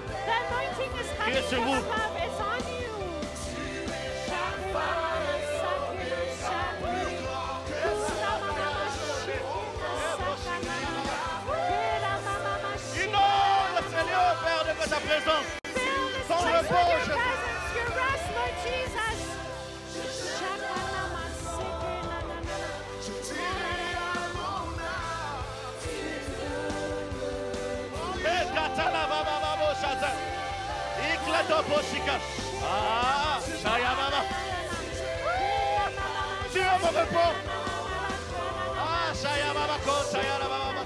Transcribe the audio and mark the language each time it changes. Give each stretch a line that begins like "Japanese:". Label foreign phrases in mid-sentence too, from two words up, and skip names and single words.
English: The anointing is
French: Qui est
English: coming
French: sur
English: from
French: vous.
English: above. It's on you.
French: Inonde, Seigneur, Père, de ta présence.
English: Fill this
French: Ton
English: place with
French: repos,
English: your
French: Jésus.
English: presence, your rest, Lord Jesus. Et katala bababa Ah, Shayamama.
French: Dieu me répond. Ah, Shayamama, Shayamama.